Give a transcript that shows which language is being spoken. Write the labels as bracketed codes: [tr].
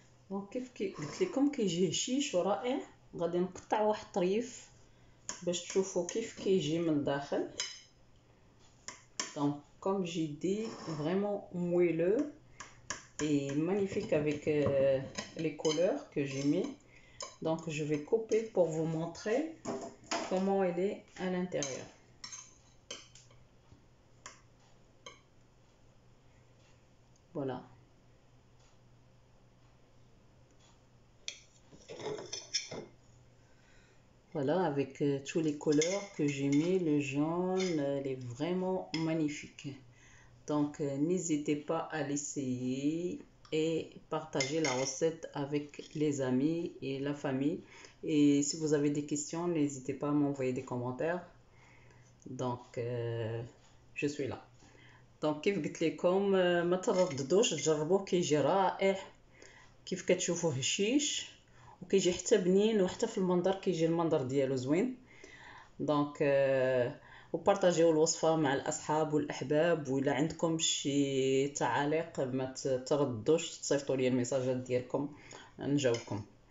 [ar] دونك كيف قلت لكم كيجي هشيش ورائع. غادي نقطع واحد الطريف باش تشوفوا كيف كيجي من الداخل. [fr] Donc comme j'ai dit, vraiment moelleux et magnifique avec les couleurs que j'ai mis. Donc je vais couper pour vous montrer comment il est à l'intérieur. Voilà. Voilà, avec tous les couleurs que j'ai mis, le jaune, elle est vraiment magnifique. Donc n'hésitez pas à l'essayer et partager la recette avec les amis et la famille. Et si vous avez des questions, n'hésitez pas à m'envoyer des commentaires. Donc je suis là. [ar] دونك كيف قلت لكم ما ترددوش تجربوه، كيجي رائع كيف كتشوفوه هشيش وكيجي حتى بنين، وحتى في المنظر كيجي المنظر ديالو زوين. دونك وبارطاجيو الوصفه مع الاصحاب والاحباب، وإلا عندكم شي تعاليق ما تردوش تصيفطوا لي الميساجات ديالكم نجاوبكم.